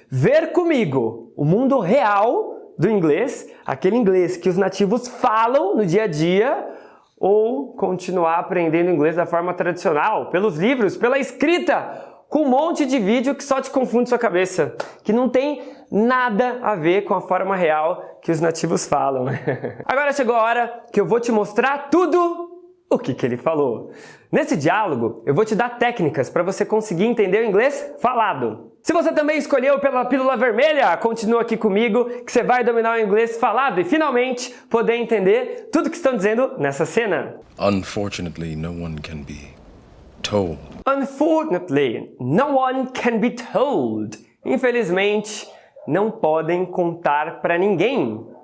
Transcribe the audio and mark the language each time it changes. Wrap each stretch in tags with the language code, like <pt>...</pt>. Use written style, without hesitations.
<pt>Ver comigo o mundo real do inglês, aquele inglês que os nativos falam no dia a dia, ou continuar aprendendo inglês da forma tradicional, pelos livros, pela escrita, com um monte de vídeo que só te confunde sua cabeça, que não tem nada a ver com a forma real que os nativos falam. Agora chegou a hora que eu vou te mostrar tudo o que ele falou. Nesse diálogo, eu vou te dar técnicas para você conseguir entender o inglês falado. Se você também escolheu pela pílula vermelha, continua aqui comigo que você vai dominar o inglês falado e finalmente poder entender tudo que estão dizendo nessa cena.</pt> <en>Unfortunately, no one can be told. Unfortunately, no one can be told.</en> <pt>Infelizmente, não podem contar para ninguém</pt>